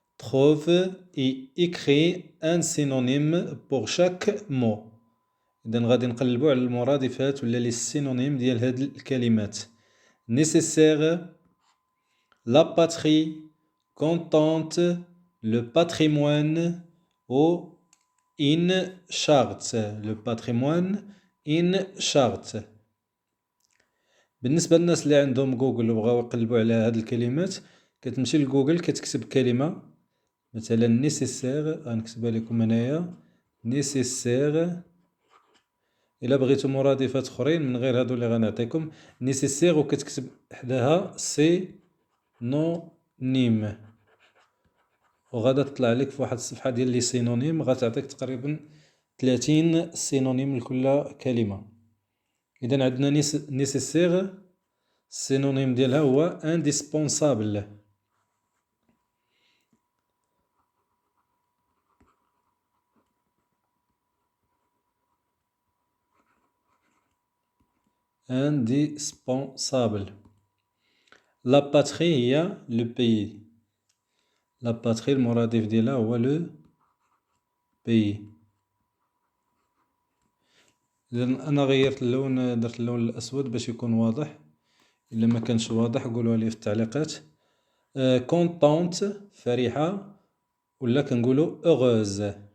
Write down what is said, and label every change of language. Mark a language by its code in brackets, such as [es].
[fr] Trouve et écris un synonyme pour chaque mot. [ar] إذا غادي نقلبو على المرادفات ولا لي synonymes ديال هاد الكلمات. [fr] Nécessaire, la patrie, contente, le patrimoine ou une charte. Le patrimoine, une charte. [ar] بالنسبة للناس اللي عندهم جوجل وبغاو يقلبوا على هاد الكلمات، كتمشي لجوجل كتكتب كلمة مثلا نيسيسير، غنكتبها لكم هنايا نيسيسير. إلا بغيتو مرادفات أخرين من غير هادو اللي غنعطيكم، نيسيسير وكتكتب حداها سي نو نيم، وغادا تطلع لك في واحد الصفحة ديال لي سينونيم، غتعطيك تقريبا 30 سينونيم لكل كلمة. إذا عندنا نيسيسير السينونيم ديالها هو انديسبونسابل. [fr] indispensable. La patrie هي le pays. La patrie [ar] المرادف ديالها هو [fr] le pays. [ar] إذا أنا غيرت اللون، درت اللون الأسود باش يكون واضح. إلا ما كانش واضح قولوها لي في التعليقات. contente فرحة، ولا كنقولو heureuse.